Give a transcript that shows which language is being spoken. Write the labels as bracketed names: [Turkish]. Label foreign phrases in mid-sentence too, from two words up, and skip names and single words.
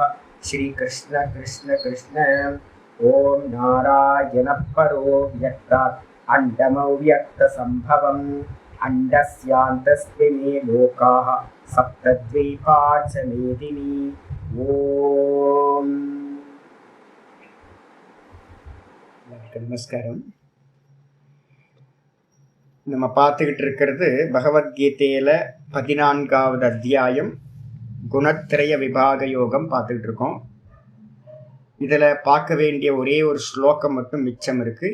[Sanskrit] श्री कृष्ण कृष्ण कृष्ण। ओम नारायण परो व्यक्तात् अण्डमव्यक्तसम्भवम् अण्डस्यान्तस्मिन् लोकाः सप्तद्वीपा च मेदिनी। [Tamil] ओम நமஸ்காரம். நம்ம பார்த்துக்கிட்டு இருக்கிறது பகவத்கீதையில் 14வது அத்தியாயம் குணத்திரய விபாக யோகம் பார்த்துக்கிட்டு இருக்கோம். இதில் பார்க்க வேண்டிய ஒரே ஒரு ஸ்லோகம் மட்டும் மிச்சம் இருக்குது.